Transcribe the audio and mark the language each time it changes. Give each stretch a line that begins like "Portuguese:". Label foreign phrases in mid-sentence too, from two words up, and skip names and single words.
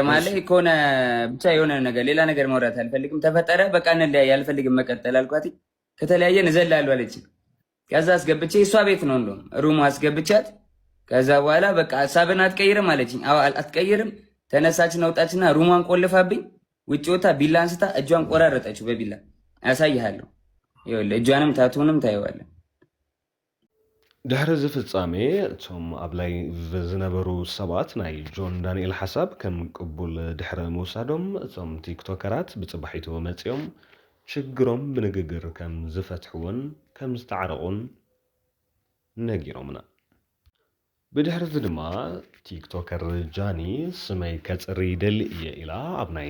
Amharic: ማለት ከሆነ ብቻ የሆነ ነገር ሌላ ነገር ማውራት አልፈልግም። ተፈጠረ በቃ እንለያይ አልፈልግም መቀጠል አልኳት። ከተለያየን እዘላለሁ አለችኝ። ከዛ አስገብቼ እሷ ቤት ነው እንደውም ሩም አስገብቻት። ከዛ በኋላ በቃ ሀሳብን አትቀይርም አለችኝ። አዎ አትቀይርም። ተነሳችን አውጣችና ሩሟን ቆልፋብኝ ውጭ ወጣ ቢላ አንስታ እጇን ቆራረጠችው በቢላ። አሳይሃለሁ። ይኸውልህ እጇንም ታቱንም ታየዋለህ።
Tigrinya: ድሕሪ ዝፍጻሜ እቶም ኣብ ላይ ዝነበሩ ሰባት ናይ ጆን ዳንኤል ሓሳብ ከም ቅቡል ድሕሪ ምውሳዶም እቶም ቲክቶከራት ብጽባሒቱ መጺኦም ችግሮም ብንግግር ከም ዝፈትሕውን ከም ዝተዓረቑን ነጊሮምና። ብድሕሪ ድማ ቲክቶከር ጃኒ ስመይ ከጽሪ ደሊ እየ ኢላ ኣብ ናይ